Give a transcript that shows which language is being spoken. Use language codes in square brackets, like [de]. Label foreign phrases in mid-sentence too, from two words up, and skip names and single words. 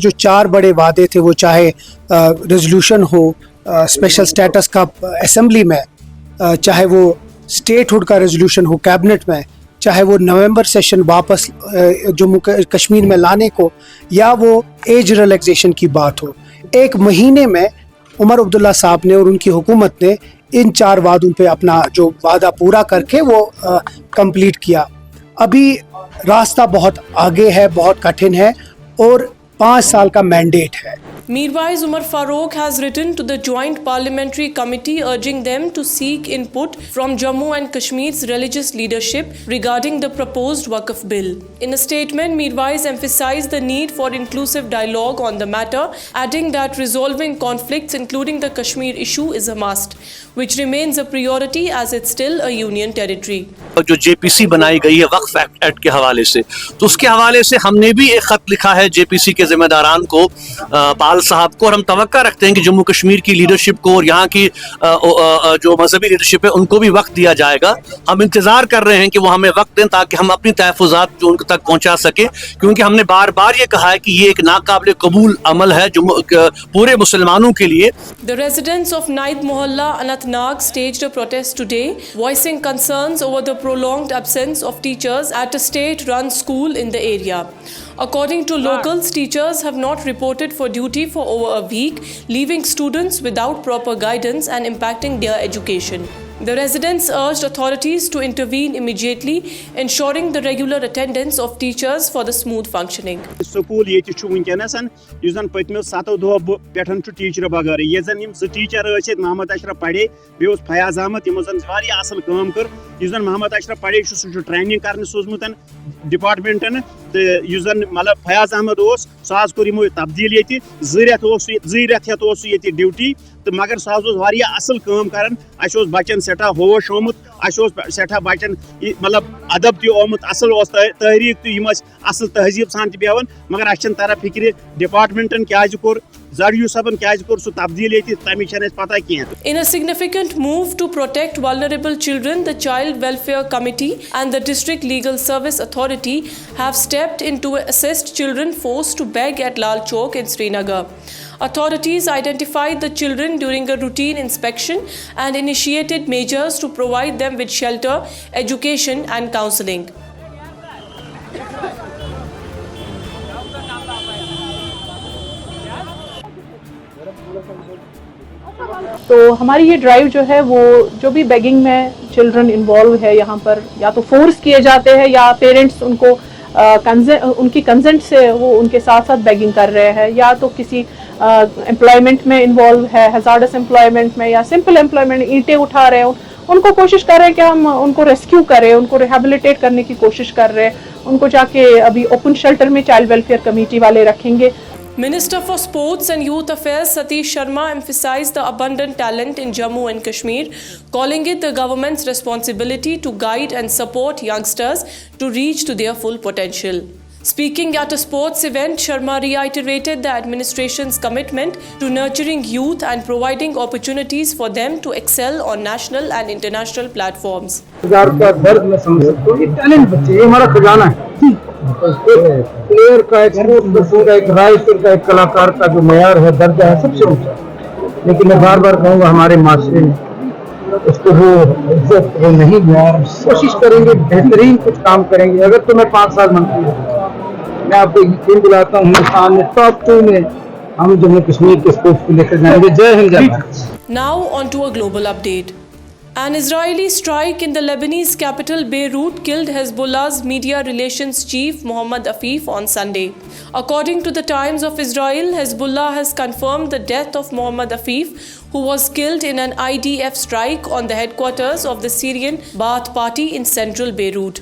[hi] जो 4 बड़े वादे थे वो चाहे रेजोल्यूशन हो [en] special status [hi] का असेंबली में, चाहे वो स्टेटहुड का रेजोल्यूशन हो कैबिनेट में, चाहे वो [en] November session [hi] वापस जम्मू कश्मीर में लाने को, या वो [en] age relaxation [hi] की बात हो, 1 महीने में उमर अब्दुल्ला साहब ने और उनकी हुकूमत ने इन 4 वादों पे अपना जो वादा पूरा करके वो कंप्लीट किया। अभी रास्ता बहुत आगे है, बहुत कठिन है और 5 साल का मैंडेट है। [en] Meanwhile, Umar Farooq has written to the Joint Parliamentary Committee urging them to seek input from Jammu and Kashmir's religious leadership regarding the proposed Waqf bill. In a statement, Mirwais emphasized the need for inclusive dialogue on the matter, adding that resolving conflicts including the Kashmir issue is a must, which remains a priority as it's still a union territory. [hi] जो जेपीसी बनाई गई है वक्फ एक्ट के हवाले से, तो उसके हवाले से हमने भी एक खत लिखा है जेपीसी के जिम्मेदारान को, पाल साहब को, और हम तवक्का रखते हैं कि जम्मू कश्मीर की लीडरशिप को और यहाँ की जो मजहबी लीडरशिप है उनको भी वक्त दिया जाएगा। हम इंतजार कर रहे हैं कि वो हमें वक्त दें ताकि हम अपनी तहफ़्फ़ुज़ात जो उनके तक पहुँचा सके, क्योंकि हमने बार बार ये कहा है कि ये एक नाकाबिल कबूल अमल है पूरे मुसलमानों के लिए। [en] The residents of Naid Mohalla, Anantnag staged a protest today, voicing concerns over the prolonged absence of teachers at a state-run school in the area. According to locals, teachers have not reported for duty for over a week, leaving students without proper guidance and impacting their education. The residents urged authorities to intervene immediately, ensuring the regular attendance of teachers for the smooth functioning. [ks] स्कूल ये वनकसन युस पत्मो 7 दो पे टीचर बगैर ये जन टीचर मोहम्मद अशरफ पढ़े बे फयाज अहमद यमो जन असल काम कर मोहम्मद अशरफ पढ़े सह ट्रेनिंग कर सोजमुत डिपार्टमेंटन तो मतलब फयाज अहमद सह कोर यमो तब्दील ये 2 रेत ड्यूटी तो मगर सह असल काम कर बचन सठा होश आमुत सठा बचन मतलब अदब तमुत असल तहरीक तो असल तहजीब सान बेहान मगर अ तरह फिक्र डिपार्टमेंटन क्या कोर जड़यू सबन क्या कोर सह तब्दील ये तमिक पता कह। [en] In a significant move to protect vulnerable children, the Child Welfare Committee and the District Legal Service Authority have stepped in to assist children forced to beg at Lal Chowk in Srinagar. Authorities identified the children during a routine inspection and initiated measures to provide them with shelter, education and counseling. [hi] तो हमारी ये ड्राइव जो है वो जो भी बेगिंग में [en] children involve [hi] है यहाँ पर या तो फोर्स किए जाते हैं या पेरेंट्स उनको उनकी कंसेंट से वो उनके साथ साथ बेगिंग कर रहे हैं, या तो किसी एम्प्लॉयमेंट में इन्वॉल्व है, [en] hazardous employment [hi] में या [en] simple employment, [hi] ईंटें उठा रहे हैं, उनको कोशिश कर रहे हैं कि हम उनको रेस्क्यू करें, उनको रिहेबिलिटेट करने की कोशिश कर रहे हैं, उनको जाके अभी [en] open shelter [hi] में चाइल्ड वेलफेयर कमेटी वाले रखेंगे। [en] Minister for Sports and Youth Affairs Satish Sharma emphasized the abundant talent in Jammu and Kashmir, calling it the government's responsibility to guide and support youngsters to reach to their full potential. Speaking at a sports event, Sharma reiterated the administration's commitment to nurturing youth and providing opportunities for them to excel on national and international platforms. [hi] हजार का दर्द मैं समझ सकता हूँ। ये टैलेंट बच्चे, ये हमारा खजाना है। एक प्लेयर का, एक [en] sports person [hi] का, एक राइटर का, एक कलाकार का जो मयार है, दर्जा है, सबसे ऊंचा। लेकिन मैं बार बार कहूँगा हमारे माशरे में उसको वो इज्जत वो नहीं हुआ। कोशिश करेंगे, बेहतरीन कुछ काम करेंगे। अगर तो मैं 5 साल मंत्री हूँ, मैं आपको यकीन दिलाता हूँ हिंदुस्तान में टॉप 2 में हम जम्मू कश्मीर के स्पोर्ट्स को लेकर जाएंगे। जय हिंद, जय भारत। [en] Now on to a global update. An Israeli strike in the Lebanese capital Beirut killed Hezbollah's media relations chief Mohammad Afif on Sunday. According to the Times of Israel, Hezbollah has confirmed the death of Mohammad Afif, who was killed in an IDF strike on the headquarters of the Syrian Ba'ath Party in central Beirut.